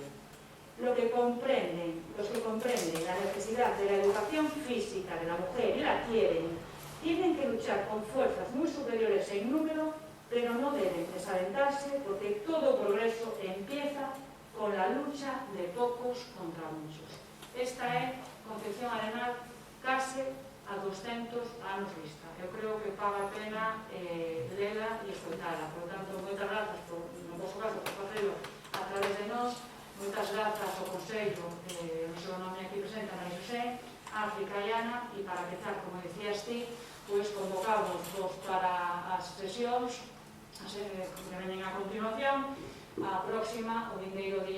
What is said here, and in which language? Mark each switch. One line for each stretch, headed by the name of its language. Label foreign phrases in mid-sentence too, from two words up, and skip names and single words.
Spanish: Los que comprenden la necesidad de la educación física de la mujer y la quieren, tienen que luchar con fuerzas muy superiores en número, pero no deben desalentarse porque todo progreso empieza con la lucha de pocos contra muchos.
Galician: Esta é Concepción Arenal case a 200 anos vista. Eu creo que paga a pena lela e escoitala. Por tanto, moitas grazas, no vosso caso, por facelo a través de nós. Moitas grazas ao Consello, no seu nome aquí presenta, María José, África e Ana, e para empezar, como decías ti, pois convocamos para as sesións que venen a continuación, a próxima, o vindeiro